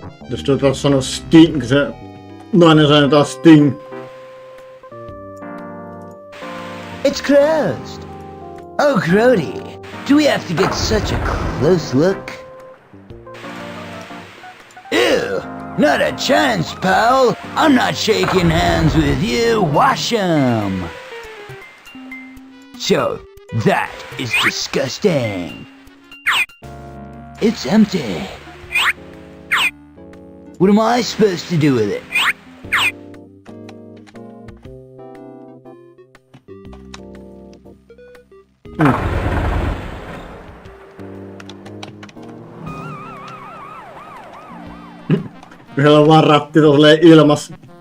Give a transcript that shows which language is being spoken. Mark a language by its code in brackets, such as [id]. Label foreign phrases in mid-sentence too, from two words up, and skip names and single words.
[fi] Jos taas sanoa Sting, se nainen sanoo taas Sting. [en] It's closed. Oh, Crody, do we have to get such a close look? Ew, not a chance, pal. I'm not shaking hands with you. Wash 'em. So, that is disgusting. It's empty. What am I supposed to do with it? [fi] Yhdellä on vaan ratti tolleen ilmassa.